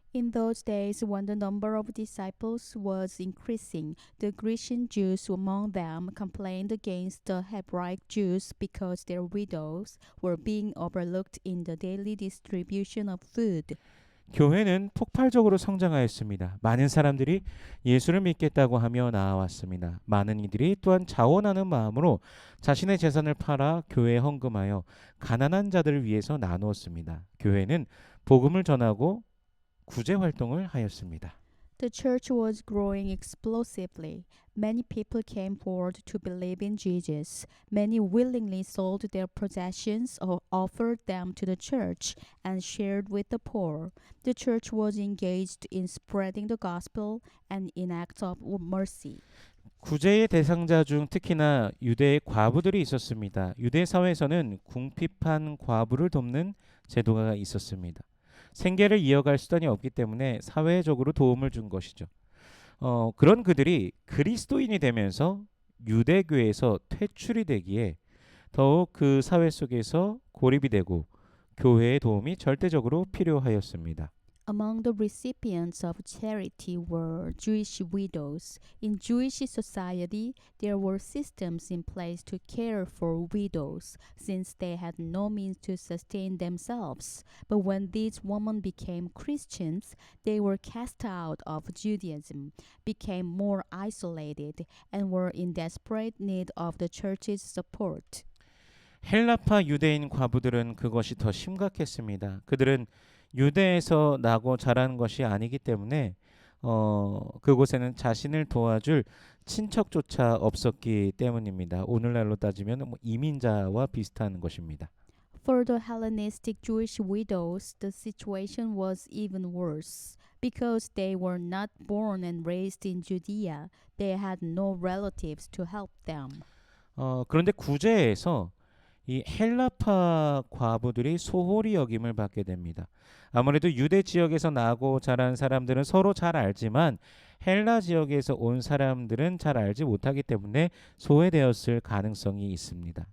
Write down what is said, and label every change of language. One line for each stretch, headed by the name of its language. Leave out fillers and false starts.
English: In those days, when the number of disciples was increasing, the Grecian Jews among them complained against the Hebraic Jews because their widows were being overlooked in the daily distribution of food.
Korean: 교회는 폭발적으로 성장하였습니다. 많은 사람들이 예수를 믿겠다고 하며 나아왔습니다. 많은 이들이 또한 자원하는 마음으로 자신의 재산을 팔아 교회에 헌금하여 가난한 자들을 위해서 나누었습니다. 교회는 복음을 전하고 구제 활동을 하였습니다.
English: The church was growing explosively. Many people came forward to believe in Jesus. Many willingly sold their possessions or offered them to the church and shared with the poor. The church was engaged in spreading the gospel and in acts of mercy.
Korean: 구제의 대상자 중 특히나 유대의 과부들이 있었습니다. 유대 사회에서는 궁핍한 과부를 돕는 제도가 있었습니다. 생계를 이어갈 수단이 없기 때문에 사회적으로 도움을 준 것이죠. 그런 그들이 그리스도인이 되면서 유대교에서 퇴출이 되기에 더욱 그 사회 속에서 고립이 되고 교회의 도움이 절대적으로 필요하였습니다.
English: Among the recipients of charity were Jewish widows. In Jewish society, there were systems in place to care for widows, since they had no means to sustain themselves. But when these women became Christians, they were cast out of Judaism, became more isolated, and were in desperate need of the church's support.
Korean: 헬라파 유대인 과부들은 그것이 더 심각했습니다. 그들은 유대에서 나고 자란 것이 아니기 때문에 그곳에는 자신을 도와줄 친척조차 없었기 때문입니다. 오늘날로 따지면 이민자와 비슷한 것입니다.
English: For the Hellenistic Jewish widows, the situation was even worse. Because they were not born and raised in Judea, they had no relatives to help them.
Korean: 그런데 구제에서 이 헬라파 과부들이 소홀히 여김을 받게 됩니다. 아무래도 유대 지역에서 나고 자란 사람들은 서로 잘 알지만 헬라 지역에서 온 사람들은 잘 알지 못하기 때문에 소외되었을 가능성이 있습니다.